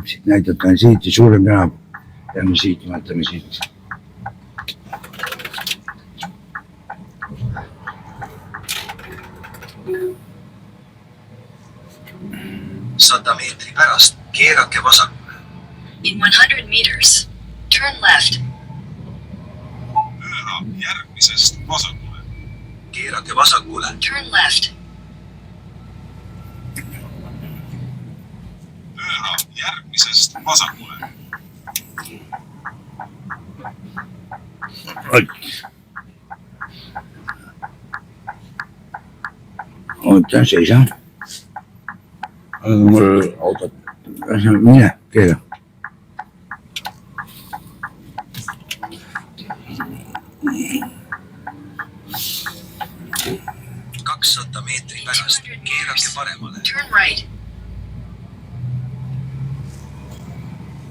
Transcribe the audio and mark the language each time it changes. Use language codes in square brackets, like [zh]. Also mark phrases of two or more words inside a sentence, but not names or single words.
[et] Siit näitab on siit ja suurem tänab. Lähme siit, vaatame siit. Sada meetri pärast keerake vasakule. [en] In 100 meters, turn left. [et] Pööra järgmisest vasakule. Keerake vasakule. [en] Turn left. [et] Pööra järgmisest vasakule. Oota, seisa. Mul autot. Mine, keera. Kakssada meetri pärast keerake paremale. [en] Turn right.